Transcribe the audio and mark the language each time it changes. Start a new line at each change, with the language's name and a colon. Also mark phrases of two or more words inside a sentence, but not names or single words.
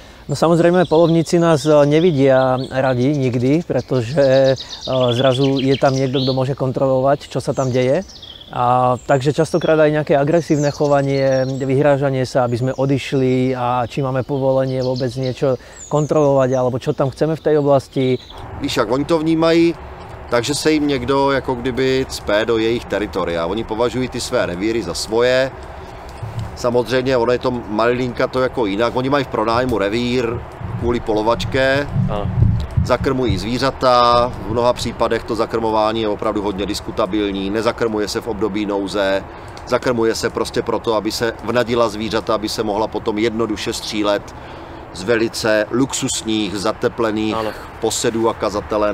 Slovak: No samozrejme, polovníci nás nevidia radi nikdy, pretože zrazu je tam niekto, kto môže kontrolovať, čo sa tam deje. Takže častokrát aj nejaké agresívne chovanie, vyhrážanie sa, aby sme odišli a či máme povolenie vôbec niečo kontrolovať, alebo čo tam chceme v tej oblasti.
Czech: Víš, jak oni to vnímají, takže se jim někdo jako kdyby cpe do jejich teritoria. Oni považují ty své revíry za svoje. Samozřejmě, ono je to malinka to jako jinak. Oni mají v pronájmu revír kvůli polovačke, zakrmují zvířata, v mnoha případech to zakrmování je opravdu hodně diskutabilní, nezakrmuje se v období nouze, zakrmuje se prostě proto, aby se vnadila zvířata, aby se mohla potom jednoduše střílet z velice luxusních, zateplených posedů a kazatelen.